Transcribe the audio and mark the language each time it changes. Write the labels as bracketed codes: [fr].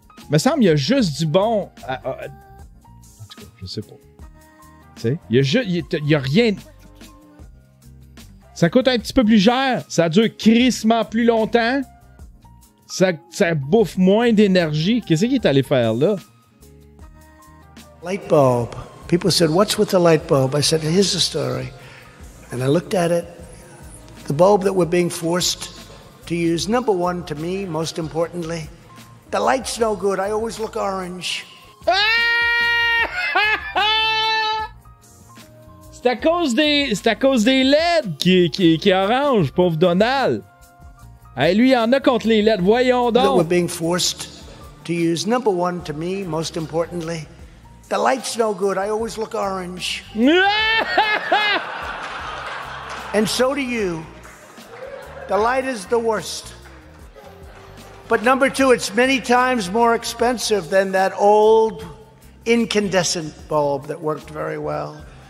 [fr] Me semble qu'il y a juste du bon... En tout cas, je sais pas. Tu sais, il y a rien... Ça coûte un petit peu plus cher, ça dure crissement plus longtemps, ça bouffe moins d'énergie. Qu'est-ce qu'il est allé faire là? [en] Light bulb. People said, "What's with the light bulb?" I said, "Here's the story." And I looked at it. The bulb that we're being forced to use, number one to me, most importantly, the light's no good. I always look orange. [fr] C'est à cause des LED qui est orange, pauvre Donald. Hey, lui, il y en a contre les LED. Voyons donc. [en] That we're being forced to use. Number one to me, most importantly, the light's no good. I always look orange. And so do you. The light is the worst. But number two, it's many times more expensive than that old incandescent bulb that worked very well.